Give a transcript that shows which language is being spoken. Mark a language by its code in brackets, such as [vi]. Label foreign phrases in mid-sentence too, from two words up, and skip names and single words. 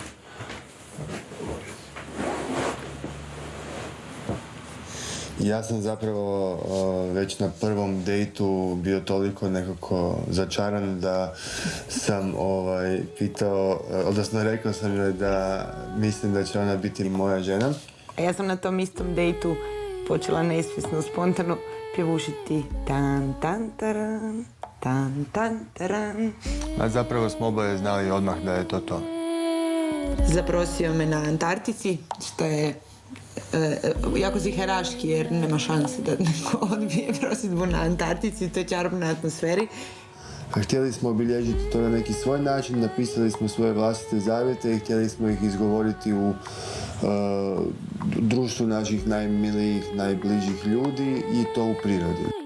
[hr] Ja sam zapravo već na prvom dejtu bio toliko nekako začaran da sam pitao, odnosno rekao sam joj da mislim da će ona biti moja žena. A ja sam na tom istom dejtu počela nesvjesno, spontano pjevušiti tan tan taran, tan tan taran. A zapravo smo oboje znali odmah da je to to. Zaprosio me na Antarktici, što je jako ziheraški jer nema šanse da neko odbije prosjedbu na Antarktici, to je čarobna atmosferi. Htjeli smo obilježiti to na neki svoj način, napisali smo svoje vlastite zavjete i htjeli smo ih izgovoriti u društvu naših najmilijih, najbližih ljudi i to u prirodi.